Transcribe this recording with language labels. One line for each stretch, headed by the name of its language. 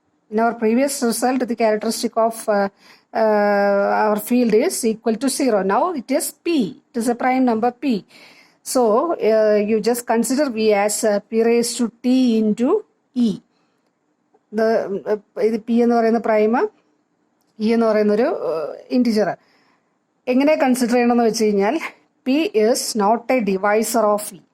English: In our previous result, the characteristic of our field is equal to 0. Now it is p. It is a prime number p. So you just consider v as p raised to t into e.
Malayalam: The p എന്ന് പറയുന്ന prime, e എന്ന് പറയുന്നൊരു integer. എങ്ങനെ consider ചെയ്യണമെന്ന് വെച്ച് കഴിഞ്ഞാൽ,
English: p is not a divisor of e.